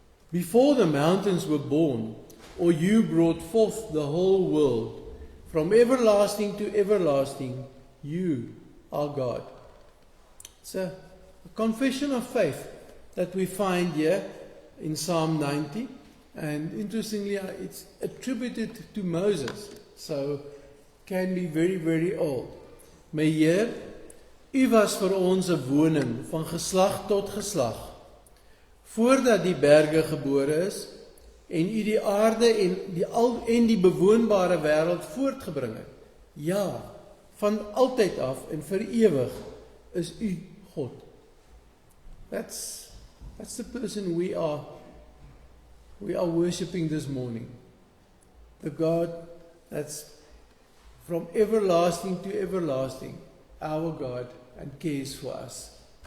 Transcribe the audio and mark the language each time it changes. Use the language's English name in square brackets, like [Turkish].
[English] Before the mountains were born, or you brought forth the whole world, from everlasting to everlasting, you are God. It's a confession of faith that we find here in Psalm 90. And interestingly, it's attributed to Moses. So, can be very, very old. [Afrikaans] My Heer, U was vir ons 'n woning van geslag tot geslag. Voordat die berge gebore is, en U die aarde en die bewoonbare wêreld voortgebring het. Ja, van altyd af en vir ewig is U God. [English] That's the person we are worshiping this morning. the God that's from everlasting to everlasting, our God, and cares for us.